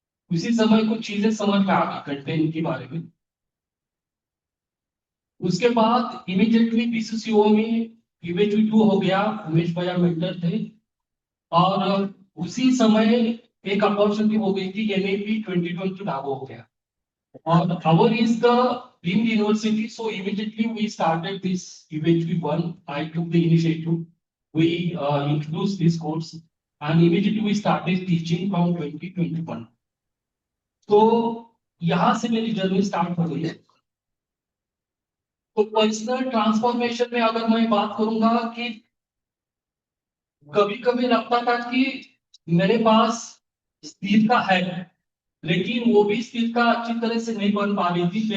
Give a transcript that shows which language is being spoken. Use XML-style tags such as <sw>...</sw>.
<hi>उसी समय कुछ चीजें समझ में आ गई कंटेंट के बारे में। उसके बाद इमीडिएटली बीसीसीओ में यूएचबी 2 हो गया, उमेश भैया मेंटर थे। और उसी समय एक अपॉर्चुनिटी हो गई थी, एनएपी 2020 लागू हो गया।</hi> <en>और our is the deemed university, so immediately we started this UHV 1. I took the initiative. We introduced this course and immediately we started teaching from 2021.</en> <hi>तो यहाँ से मेरी जर्नी स्टार्ट हो गई है। तो पर्सनल ट्रांसफॉर्मेशन में अगर मैं बात करूंगा कि कभी कभी लगता था कि मेरे पास स्थिरता है, लेकिन वो भी स्थिरता अच्छी तरह से नहीं बन पा रही थी।</hi>